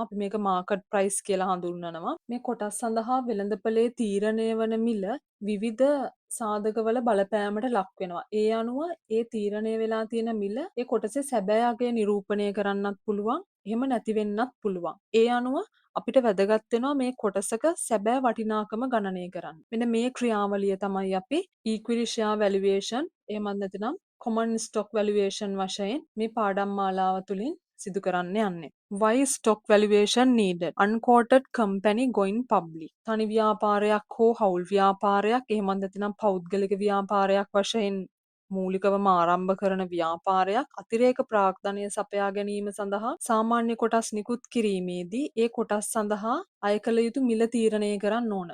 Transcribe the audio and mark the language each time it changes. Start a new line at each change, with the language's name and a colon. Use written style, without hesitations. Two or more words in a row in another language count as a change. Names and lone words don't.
Sinhala: අපි මේක
English: market price
Sinhala: කියලා හඳුන්වනවා. මේ කොටස් සඳහා වෙළඳපොලේ තීරණය වන මිල විවිධ සාධකවල බලපෑමට ලක් වෙනවා. ඒ අනුව ඒ තීරණය වෙලා තියෙන මිල ඒ කොටසේ සැබෑ අගය නිරූපණය කරන්නත් පුළුවන්. එහෙම නැති වෙන්නත් පුළුවන්. ඒ අනුව අපිට වැදගත් වෙනවා මේ කොටසක සැබෑ වටිනාකම ගණනය කරන්න. මෙන්න මේ ක්‍රියාවලිය තමයි අපි
English: equity share valuation
Sinhala: එහෙමත් නැත්නම්
English: common stock valuation
Sinhala: වශයෙන් මේ පාඩම් මාලාව තුලින් සිදු කරන්න යන්නේ.
English: Why stock valuation needed? Unquoted company going public.
Sinhala: තනි ව්‍යාපාරයක් හෝ හවුල් ව්‍යාපාරයක් එහෙමත් නැත්නම් පෞද්ගලික ව්‍යාපාරයක් වශයෙන් මූලිකවම ආරම්භ කරන ව්‍යාපාරයක් අතිරේක ප්‍රාග්ධනය සපයා ගැනීම සඳහා සාමාන්‍ය කොටස් නිකුත් කිරීමේදී ඒ කොටස් සඳහා අය කළ යුතු මිල තීරණය කරන්න ඕන.